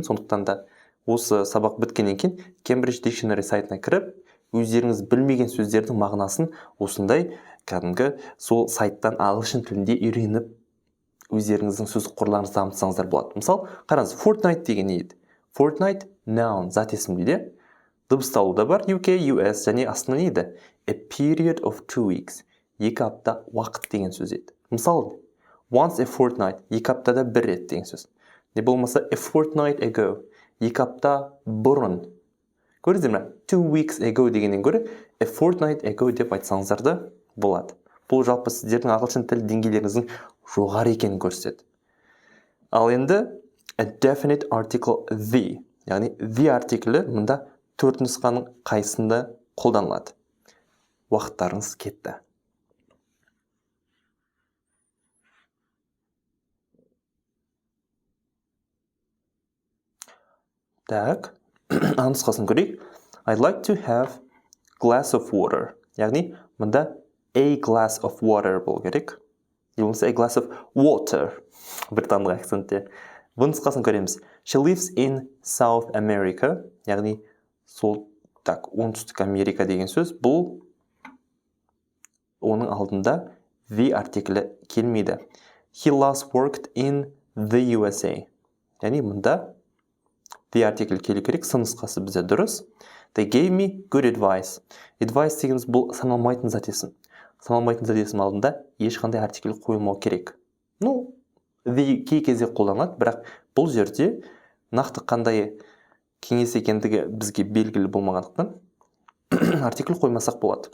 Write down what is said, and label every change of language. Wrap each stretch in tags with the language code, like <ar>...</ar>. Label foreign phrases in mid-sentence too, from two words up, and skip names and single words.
<kk>Сондықтан да осы сабақ біткеннен кейін Cambridge Dictionary сайтына кіріп, өздеріңіз білмеген сөздердің мағынасын осындай кәдімгі сол сайттан ағылшын тілінде үйреніп өздеріңіздің сөз қорларыңызды дамытсаңыздар болады. Мысалы, қараңыз, fortnight деген не еді?</kk> <en>Fortnight noun,</en> <kk>зат есімде. Дыбысталу да бар, UK, US және астына не еді?</kk> <en>A period of 2 weeks.</en> <kk>2 апта уақыт деген сөз еді. Мысалы,</kk> <en>once a fortnight,</en> <kk>2 аптада бір рет деген сөз. Не болмаса</kk> <en>a fortnight ago,</en> <kk>2 апта бұрын. Көрдіңіздер ме?</kk> <en>2 weeks ago</en> <kk>дегеннен гөрі</kk> <en>a fortnight ago</en> <kk>деп айтсаңыздар да болады. Бұл жалпы сіздердің ағылшын тілі деңгейлеріңіздің жоғары екенін көрсетеді. Ал енді</kk> <en>a definite article the,</en> <kk>яғни the артиклі мұнда 4 нұсқаның қайсында қолданылады. Уақыттарыңыз кетті. Так, нұсқасын көрейік.</kk> <en>I'd like to have glass of water.</en> <kk>Яғни мұнда</kk> <en>a glass of water</en> <kk>болу керек.</kk> <en>A glass of water.</en> <kk>Британдық акцентте. Бұл нұсқасын көреміз.</kk> <en>She lives in South America.</en> <kk>Яғни оңтүстік Америка деген сөз. Бұл оның алдында the артиклі келмейді.</kk> <en>He last worked in the USA.</en> <kk>Яғни мұнда the артиклі келу керек. Сын нұсқасы бізде дұрыс.</kk> <en>They gave me good advice.</en> <kk>Advice дегеніміз бұл саналмайтын зат есім. Саналмайтын зат есім алдында ешқандай артикль қойылмау керек. The кей кезде қолданылады, бірақ бұл жерде нақты қандай кеңес екендігі бізге белгілі болмағандықтан артикль қоймасақ болады.</kk>